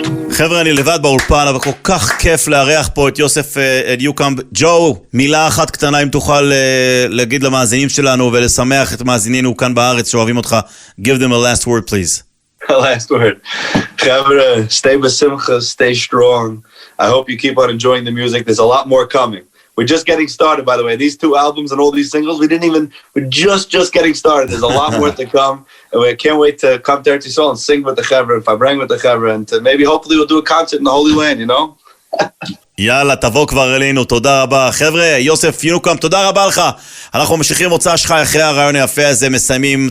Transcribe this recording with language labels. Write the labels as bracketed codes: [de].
[he] חבר'ה, אני לבד באולפן, אבל כל כך כיף לארח פה את יוסף ניוקומב. ג'ו, מילה אחת קטנה אם תוכל להגיד למאזינים שלנו ולשמח את מאזינינו כאן בארץ שאוהבים אותך. [en] Give them a last word, please. A last word. חבר'ה, stay besimcha, stay strong. I hope you keep on enjoying the music. There's a lot more coming. We're just getting started, by the way. These two albums and all these singles, we're just getting started. There's a lot more to come. And we can't wait to come to Eretz Yisrael and sing with the Chevra and Fabrang with the Chevra. And to maybe, hopefully, we'll do a concert in the Holy Land, you know? [he] יאללה, תבוא כבר אלינו, תודה רבה. חבר'ה, יוסף ניוקומב, תודה רבה לך. אנחנו ממשיכים מוצא שלך אחרי הרעיון היפה הזה, מסיימים.